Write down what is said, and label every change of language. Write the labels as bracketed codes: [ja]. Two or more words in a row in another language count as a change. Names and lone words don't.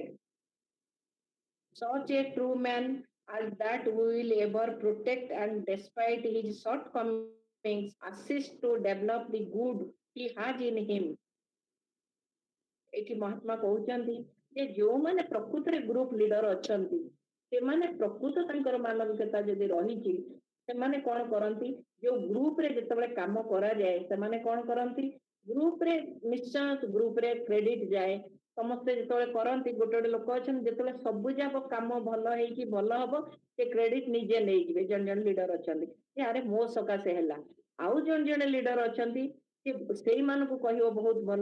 [en] Such a true man as that will ever protect and despite his shortcomings assist to develop the good he has in him. [or] ଏଠି ମହାତ୍ମା କହୁଛନ୍ତି ଯେ ଯୋଉମାନେ ପ୍ରକୃତରେ [en] group leader [or] ଅଛନ୍ତି ସେମାନେ ପ୍ରକୃତ ତାଙ୍କର ମାନବିକତା ଯଦି ରହିଛି ସେମାନେ କଣ କରନ୍ତି ଯୋଉ ଗ୍ରୁପରେ ଯେତେବେଳେ କାମ କରାଯାଏ ସେମାନେ କଣ କରନ୍ତି ଗ୍ରୁପରେ ନିଶ୍ଚୟ ଗ୍ରୁପରେ କ୍ରେଡିଟ ଯାଏ ସମସ୍ତେ ଯେତେବେଳେ କରନ୍ତି ଗୋଟେ ଗୋଟେ ଲୋକ ଅଛନ୍ତି ଯେତେବେଳେ ସବୁ ଯାକ କାମ ଭଲ ହେଇକି ଭଲ ହବ ସେ କ୍ରେଡିଟ ନିଜେ ନେଇଯିବେ ଜଣେ ଜଣେ ଲିଡର ଅଛନ୍ତି ଯେ ଆରେ ମୋ ସକାଶେ ହେଲା ଆଉ ଜଣେ ଜଣେ ଲିଡର ଅଛନ୍ତି ସେଇମାନଙ୍କୁ କହିବ ବହୁତ ଭଲ